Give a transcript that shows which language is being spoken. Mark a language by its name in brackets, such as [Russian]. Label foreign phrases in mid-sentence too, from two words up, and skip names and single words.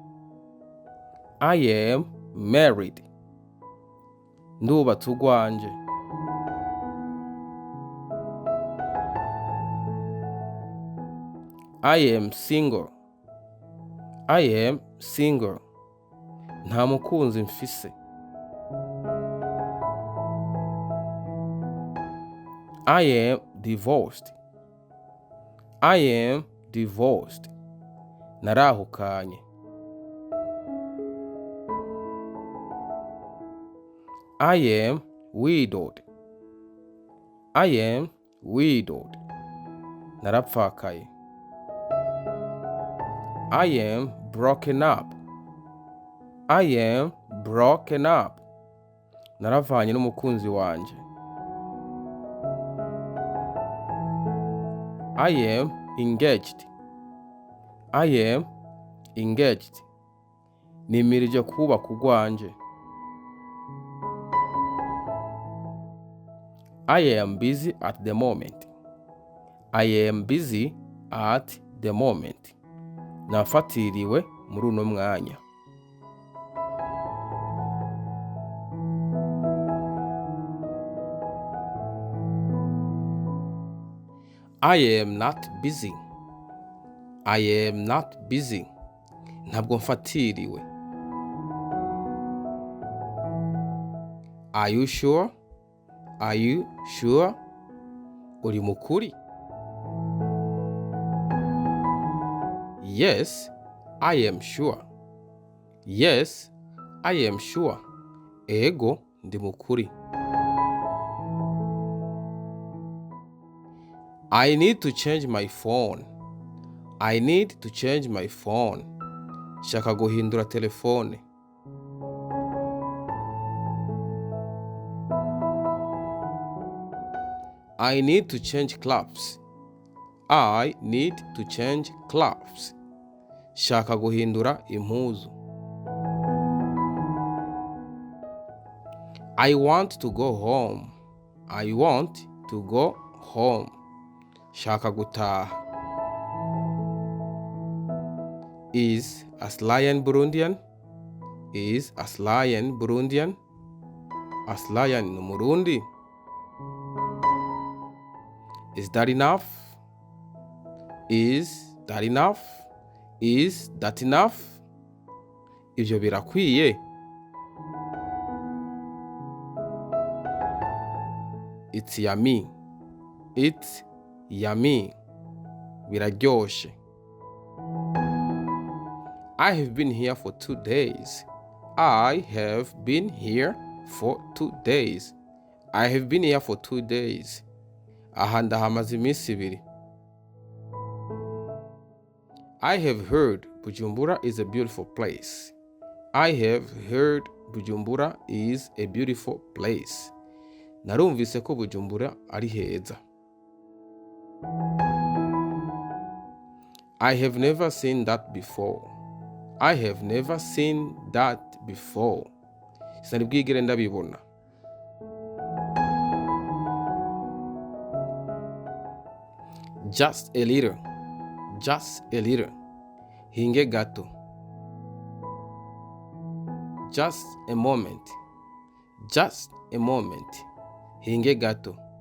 [English] I am married. [Rundi] Ndubatse ugwanje. [English] I am single. I am single. [Rundi] Nta mukunzi mfise. [English] I am divorced. I am divorced. Narahukanye. I am widowed. I am widowed. Narapfakaye. I am broken up. I am broken up. [Rundi] Naravanye n'umukunzi wanje. [English] I am engaged. I am engaged. [Rundi] Nimirije kubaka ugwanje. [English] I am busy at the moment. I am busy at the moment. [Rundi] Nafatiriwe muri uno mwanya. [English] I am not busy. I am not busy. [Rundi] Ntabwo mfatiriwe. [English] Are you sure? Are you sure? [Rundi] Uri mukuri? [English] Yes, I am sure. Yes, I am sure. [Rundi] Ego ndi mukuri. [English] I need to change my phone. I need to change my phone. [Rundi] Shaka guhindura telefone. [English] I need to change clothes. I need to change clothes. [Rundi] Shaka guhindura impuzu. [English] I want to go home. I want to go home. [Rundi] Shaka gutaha. [English] Is Aslian Burundian? Is Aslian Burundian? Aslian Murundi. Is that enough? Is that enough? Is that enough? [Rundi] Ivyo birakwiye. [English] It's yummy. It's yummy. Biraryoshe. I have been here for 2 days. I have been here for 2 days. I have been here for 2 days. [Rundi] Aha ndahamaze iminsi 2. [English] I have heard Bujumbura is a beautiful place. I have heard Bujumbura is a beautiful place. [Rundi] Narumvise ko Bujumbura ari heza. [English] I have never seen that before. I have never seen that before. [Rundi] Sinari bwigere ndabibona. [English] Just a little. Just a little. [Rundi] Hinge gato. [English] Just a moment. Just a moment. [Rundi] hinge gato.